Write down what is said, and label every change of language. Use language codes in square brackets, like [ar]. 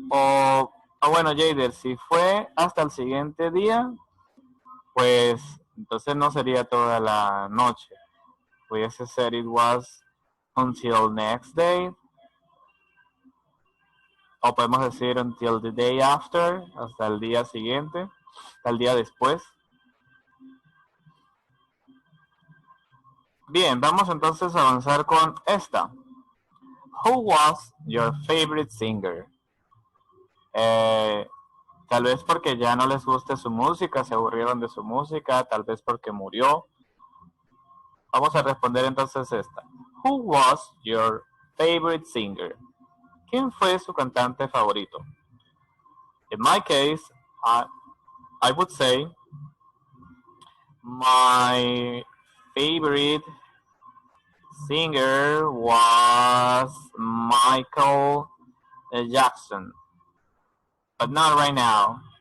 [es] O bueno, Jader, si fue hasta el siguiente día, pues entonces no sería toda la noche. Pudiese ser [en] it was until next day. [es] O podemos decir [en] until the day after, [es] hasta el día siguiente, hasta el día después. Bien, vamos entonces a avanzar con esta. [en] Who was your favorite singer? [es] Tal vez porque ya no les guste su música, se aburrieron de su música, tal vez porque murió. Vamos a responder entonces esta. [en] Who was your favorite singer? [es] ¿Quién fue su cantante favorito? [en] In my case, I would say my favorite singer was Michael Jackson, but not right now.